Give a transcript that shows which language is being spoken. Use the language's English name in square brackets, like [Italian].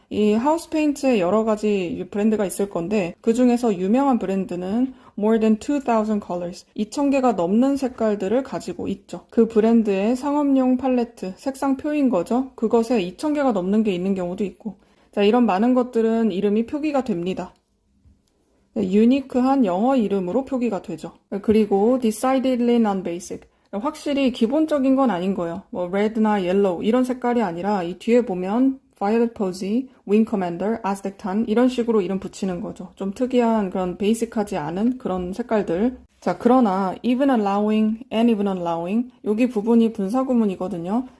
[Korean] 이 하우스 페인트에 여러 가지 브랜드가 있을 건데 그 중에서 유명한 브랜드는 [English] more than 2,000 colors, [Korean] 2,000개가 넘는 색깔들을 가지고 있죠. 그 브랜드의 상업용 팔레트, 색상표인 거죠. 그것에 2,000개가 넘는 게 있는 경우도 있고 자, 이런 많은 것들은 이름이 표기가 됩니다. 유니크한 영어 이름으로 표기가 되죠. 그리고 [English] decidedly non-basic. [Korean] 확실히 기본적인 건 아닌 거예요. red나 yellow 이런 색깔이 아니라 이 뒤에 보면 violet posy, wing commander, aztec tan 이런 식으로 이름 붙이는 거죠. 좀 특이한 그런 베이직하지 않은 그런 색깔들. 자, 그러나 [English] even allowing and even allowing [Korean] 여기 부분이 분사구문이거든요.